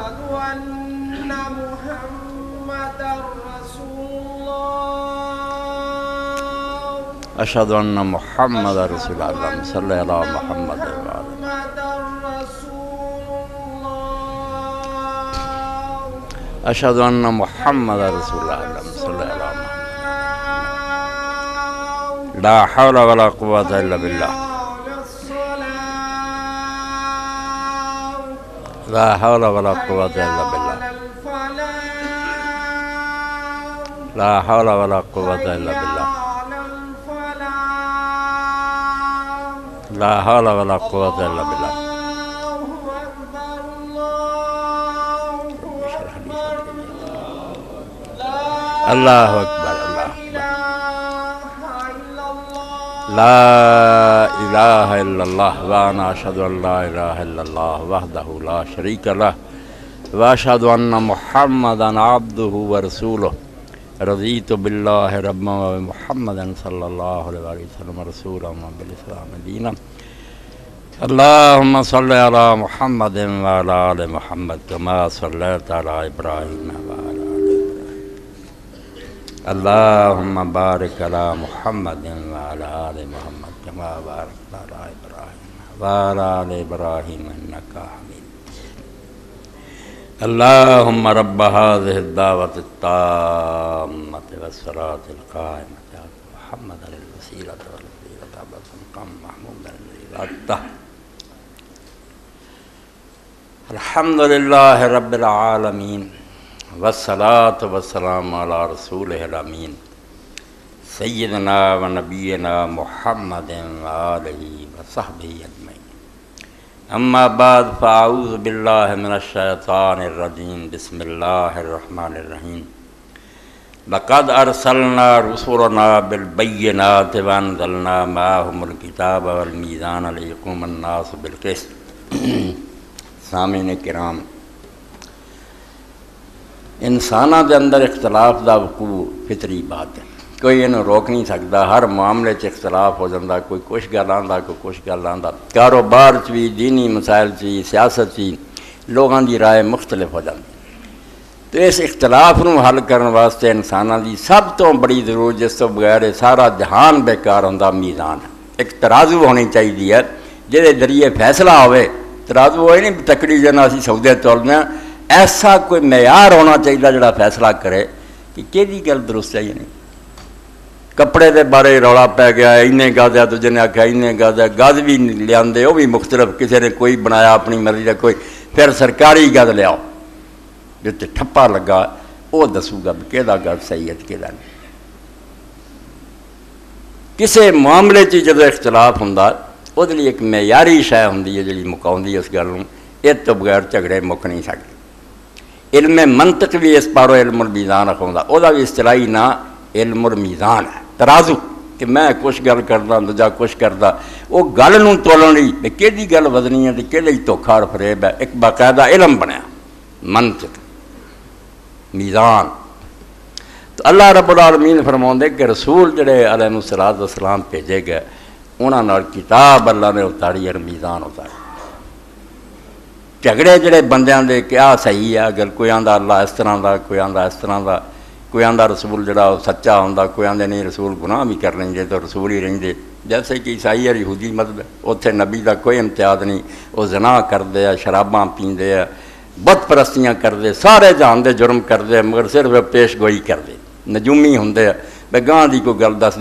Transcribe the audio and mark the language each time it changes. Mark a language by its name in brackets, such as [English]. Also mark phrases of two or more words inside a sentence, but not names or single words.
[Arabic] اشہد ان محمد رسول اللہ صلی اللہ علیہ محمد اشہد ان محمد رسول اللہ صلی اللہ علیہ محمد لا حول ولا قوة الا باللہ لا حول ولا قوة الا باللہ لا حول ولا قوة الا باللہ لا حول ولا قوة الا باللہ اللہ اکبر اللہ لا الہ الا اللہ وانا اشہد ان لا الہ الا اللہ وحدہ لا شریک لہ واشہد ان محمدا عبدہ ورسولہ رضیت باللہ ربا ومحمد صلی اللہ علیہ وسلم رسولا وبالاسلام دینا اللہم صلی علی محمد وعلی آل محمد کما صلیت علی ابراہیم وعلی اللہم بارک علی محمد وعلی آل محمد کما بارکت علی ابراہیم وعلی آل ابراہیم انکا حمید اللہم رب هذه الدعوة التامة والصلاة القائمة آت محمد الوسیلة والفضیلة والمقام محمود الذی وعدته الحمدللہ رب العالمین والصلاة والسلام علی رسولہ الامین سیدنا و نبینا محمد وآلہ وصحبہ اجمعین اما بعد فاعوذ باللہ من الشیطان الرجیم بسم اللہ الرحمن الرحیم لقد ارسلنا رسولنا بالبینات وانزلنا معهم الکتاب والمیزان لیقوم الناس بالقسط [Urdu] سامعین کرام [Punjabi] انسانہ دے اندر اختلاف دا وقوع فطری بات ہے، کوئی انہوں روک نہیں سکتا، ہر معاملے چ اختلاف ہو جاتا، کوئی کچھ گل آندا کوئی کچھ گل آندا، کاروبار چ بھی دینی مسائل چ سیاست چ لوگاں دی رائے مختلف ہو جاتی، تو اس اختلاف نو حل کرنے واسطے انساناں دی سب تو بڑی ضرورت جس تو بغیر سارا جہان بیکار ہوندا میزان ہے، ایک ترازو ہونی چاہیے جہدے ذریعے فیصلہ ہوئے، ترازو ہوئے نہیں تکڑی جنا اسی سودے تولنے، ایسا کوئی معیار ہونا چاہیے جڑا فیصلہ کرے کہ کیڑی گل درست ہے یا نہیں۔ کپڑے دے بارے رولا پی گیا، اینے گز ہے، دوجے نے آکھیا اینے گز ہے، گز بھی لیاندے وہ بھی مختلف، کسی نے کوئی بنایا اپنی مرضی کا، کوئی پھر سرکاری گز لیاؤ جتے ٹھپا لگا وہ دسو گا کہ کہدا گز صحیح ہے کہدا نہیں۔ کسی معاملے چ جدو اختلاف ہوندا وہ لیے ایک معیاری شے ہوندی ہے جڑی مکاؤندی اس گل نوں، اس تو بغیر جھگڑے مک نہیں سکتے۔ علم منطق بھی اس پارو [Arabic] علم المیزان [Punjabi] رکھاؤں وہ بھی اصطلاحی نا [Arabic] علم المیزان [Punjabi] ہے، ترازو کہ میں کچھ گل کردا دوجا کچھ کردا، وہ گل نوں تولن لئی کہڑی گل وزنی ہے تے کہڑی دھوکھا اور فریب ہے، ایک باقاعدہ علم بنیا منطق میزان۔ تو تو [Arabic] اللہ رب العالمین [Punjabi] فرماؤندے کہ رسول جڑے [Arabic] علیہ الصلوۃ والسلام [Punjabi] بھیجے گئے انہاں نال کتاب اللہ نے اتاری اور میزان اتاری. جھگڑے جڑے بندیاں دے کیا صحیح ہے، اگر کوئی آندا اللہ اس طرح دا، کوئی آندا اس طرح دا، کوئی آندا رسول جڑا سچا ہوندا، کوئی آندے نہیں رسول گناہ بھی کر لیں تو رسول ہی رہندے. جیسے کہ عیسائی اور یہودی مذہب ہے، اتنے نبی دا کوئی امتیاز نہیں، وہ زنا کردے ہیں، شراباں پیندے ہیں، بت پرستیاں کردے، سارے جہان دے جرم کردے، مگر صرف پیش گوئی کردے، نجومی ہوندے ہیں بے گاں دی کوئی گل دس دے.